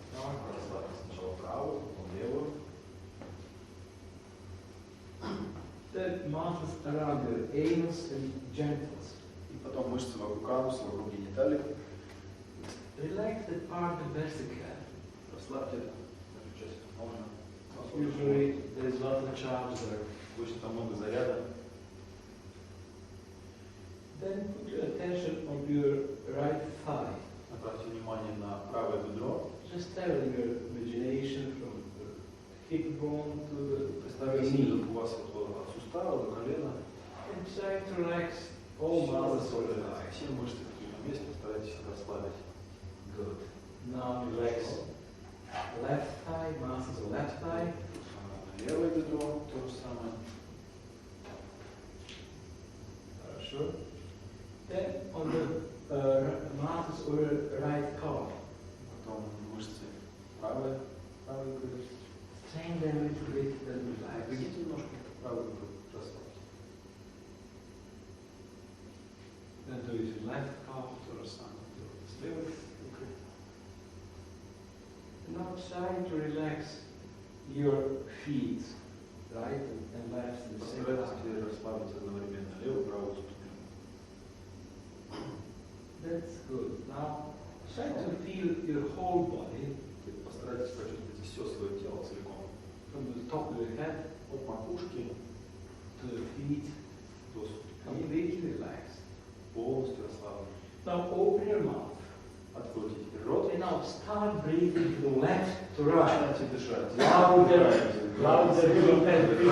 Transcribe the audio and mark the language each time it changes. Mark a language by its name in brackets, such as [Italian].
[Russian] Расслабьте сначала правую, потом левую. [English] Then muscles around your anus and genitals. [Russian] И потом мышцы вокруг ануса, вокруг гениталий. [English] Relax that part the best you can. [Russian] Расслабьте эту часть как можно. [English] Usually there is a lot of charge there. [Russian] Обычно там много заряда. [English] Then put your attention on your right thigh. [Russian] Направьте внимание на правое бедро. [English] Just travel your imagination from the hip bone to the [Russian] Представьте себе, как у вас вот от сустава до колена. [English] and try to relax all muscles of the thigh. [Russian] Все мышцы, которые на месте, старайтесь их расслабить. [English] Good. Now relax left thigh, muscles of left thigh. [Russian] Левое бедро, то же самое. [English] Sure. Then on the muscles of your right calf. [Russian] Потом мышцы правой груди. [English] Strain them a little bit, then relax. [Russian] Напрягите немножко правую грудь, расслабьте. [English] Then do it with left calf. [Russian] То же самое. С левой рукой. [English] Now try to relax your feet, right and left at the same [Russian] Постарайтесь [English] time. [Russian] теперь расслабить одновременно левую и правую ступню. [English] That's good. Now try to feel your whole body [Russian] Постарайтесь почувствовать все свое тело целиком. [English] from the top of your head [Russian] От макушки [English] to the feet, [Russian] до ступней. [English] completely relaxed. [Russian] Полностью расслаблен. [English] Now open your mouth. [Russian] Откройте теперь рот. [English] And now start breathing from left to right. [Russian] Начинайте дышать. [English] Louder, louder, deeper, and